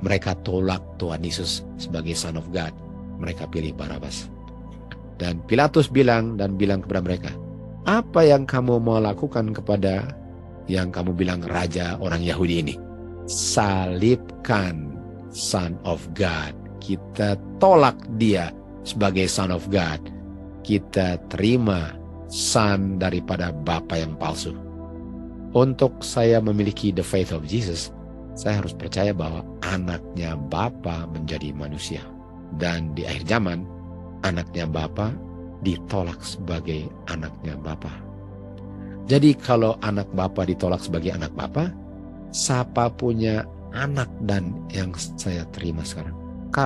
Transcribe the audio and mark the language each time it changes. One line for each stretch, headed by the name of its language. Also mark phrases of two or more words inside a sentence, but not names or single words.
Indonesian: Mereka tolak Tuhan Yesus sebagai
English: Son of God.
Indonesian: Mereka pilih Barabas. Dan Pilatus bilang kepada mereka, apa yang kamu mau lakukan kepada yang kamu bilang raja orang Yahudi ini?
English: Salibkan Son of God.
Indonesian: Kita tolak dia sebagai
English: Son of God.
Indonesian: Kita terima Son daripada Bapa yang palsu. Untuk saya memiliki
English: the faith of Jesus,
Indonesian: saya harus percaya bahwa anaknya Bapa menjadi manusia. Dan di akhir zaman, anaknya Bapa ditolak sebagai anaknya Bapa. Jadi kalau anak Bapa ditolak sebagai anak Bapa, siapa punya anak dan yang saya terima sekarang?